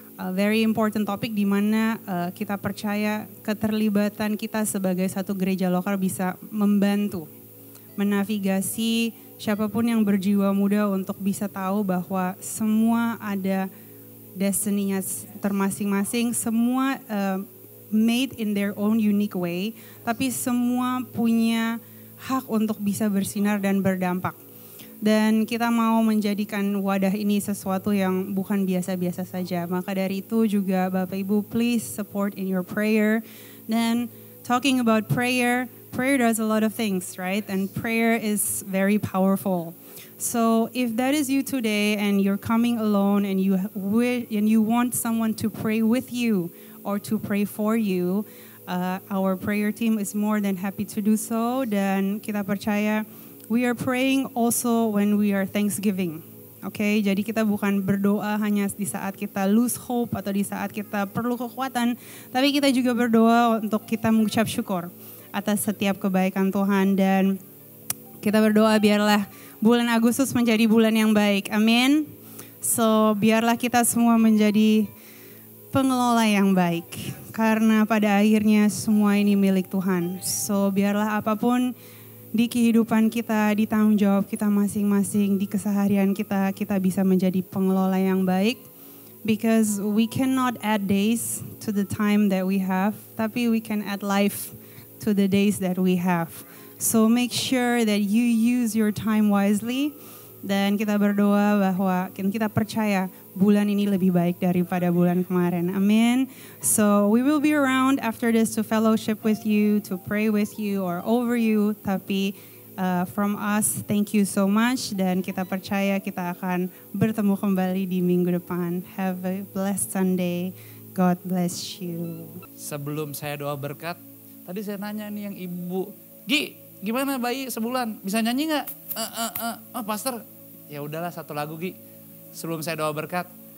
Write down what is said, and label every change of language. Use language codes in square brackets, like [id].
[id] very important topik di mana kita percaya keterlibatan kita sebagai satu gereja lokal bisa membantu menavigasi siapapun yang berjiwa muda untuk bisa tahu bahwa semua ada destiny-nya termasing-masing, semua [en] made in their own unique way, [id] tapi semua punya hak untuk bisa bersinar dan berdampak. Dan kita mau menjadikan wadah ini sesuatu yang bukan biasa-biasa saja. Maka dari itu juga Bapak Ibu, [en] please support in your prayer. Dan talking about prayer, prayer does a lot of things, right? And prayer is very powerful. So if that is you today and you're coming alone and you want someone to pray with you or to pray for you, our prayer team is more than happy to do so. [id] Dan kita percaya [en] we are praying also when we are thanksgiving. [id] Okay, jadi kita bukan berdoa hanya di saat kita [en] lose hope [id] atau di saat kita perlu kekuatan, tapi kita juga berdoa untuk kita mengucap syukur atas setiap kebaikan Tuhan. Dan kita berdoa biarlah bulan Agustus menjadi bulan yang baik. Amin. So biarlah kita semua menjadi pengelola yang baik, karena pada akhirnya semua ini milik Tuhan. So biarlah apapun di kehidupan kita, di tanggung jawab kita masing-masing, di keseharian kita, kita bisa menjadi pengelola yang baik. [en] Because we cannot add days to the time that we have, tapi we can add life to the days that we have. So make sure that you use your time wisely. [id] Dan kita berdoa bahwa kita percaya bulan ini lebih baik daripada bulan kemarin. Amin. [en] So we will be around after this to fellowship with you, to pray with you or over you. Tapi from us, thank you so much. [id] Dan kita percaya kita akan bertemu kembali di minggu depan. [en] Have a blessed Sunday. God bless you. [id] Sebelum saya doa berkat, tadi saya nanya nih yang ibu, Gi, gimana bayi sebulan? Bisa nyanyi nggak? Oh pastor, ya udahlah satu lagu Gi. Sebelum saya doa berkat.